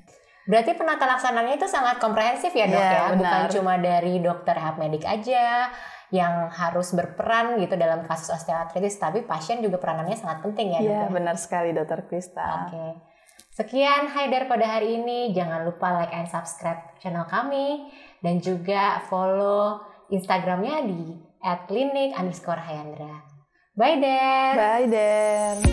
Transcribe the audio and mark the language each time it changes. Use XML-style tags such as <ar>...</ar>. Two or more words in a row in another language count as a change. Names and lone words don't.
<id>Berarti penata laksananya itu sangat komprehensif ya dok ya, bukan cuma dari dokter health medik aja yang harus berperan gitu dalam kasus osteoartritis, tapi pasien juga peranannya sangat penting ya dok. Iya benar sekali dokter Krista. Oke. Sekian Haidar pada hari ini, jangan lupa</id> <en>like and subscribe</en> <id>channel kami dan juga follow Instagramnya di @klinik_Hayandra. Bye Der. Bye Der.</id>